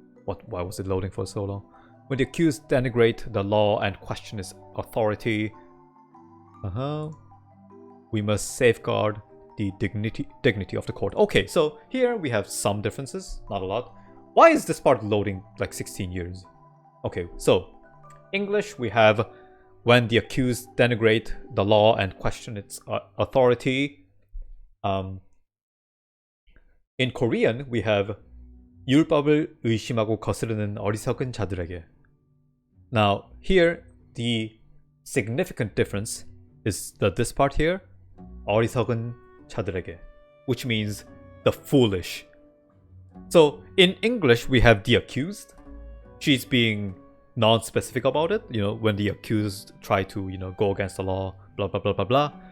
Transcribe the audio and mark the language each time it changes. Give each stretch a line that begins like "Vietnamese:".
English: Why was it loading for so long? When the accused denigrate the law and question its authority, we must safeguard the dignity of the court. Okay, so here we have some differences, not a lot. Why is this part loading like 16 years? Okay, so English, we have when the accused denigrate the law and question its authority. In Korean, we have
Korean: 율법을 의심하고 거스르는 어리석은 자들에게.
English: Now, here, the significant difference is this part here,
Korean: 어리석은 자들에게,
English: which means the foolish. So, in English, we have the accused. She's being non-specific about it, when the accused try to, go against the law, blah, blah, blah, blah, blah.